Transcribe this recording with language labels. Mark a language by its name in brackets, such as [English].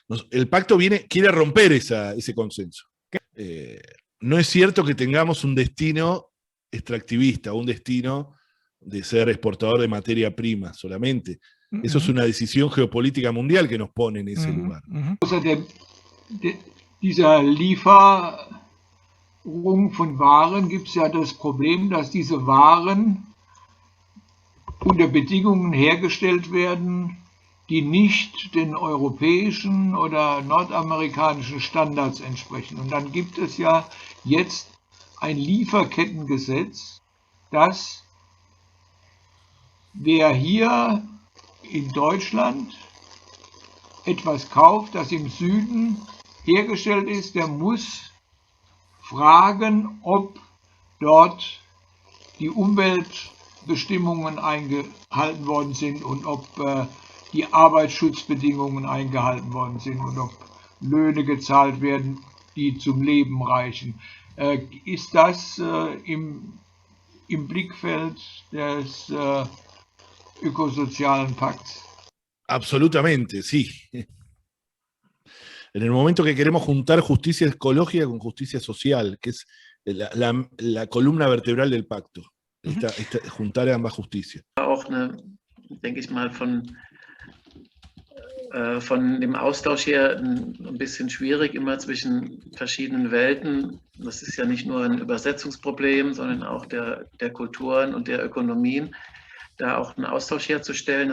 [Spanish] El pacto quiere romper ese consenso. No es cierto que tengamos un destino extractivista, un destino de ser exportador de materia prima solamente. Eso es una decisión geopolítica mundial que nos pone en ese lugar. [German] Außer dieser Lieferung von Waren gibt es ja das Problem, dass diese Waren unter Bedingungen hergestellt werden, die nicht den europäischen oder nordamerikanischen Standards entsprechen. Und dann gibt es ja jetzt ein Lieferkettengesetz, das wer hier in Deutschland etwas kauft, das im Süden hergestellt ist, der muss fragen, ob dort die Umweltbestimmungen eingehalten worden sind und ob die Arbeitsschutzbedingungen eingehalten worden sind und ob Löhne gezahlt werden, die zum Leben reichen. Ist das im Blickfeld des ökosozialen Pakts? [Spanish] Absolutamente, sí. En el momento que queremos juntar justicia ecológica con justicia social, que es la columna vertebral del pacto, juntar ambas justicias. [German] Auch denke ich mal, von dem Austausch her ein bisschen schwierig immer zwischen verschiedenen Welten. Das ist ja nicht nur ein Übersetzungsproblem, sondern auch der Kulturen und der Ökonomien, da auch einen Austausch herzustellen.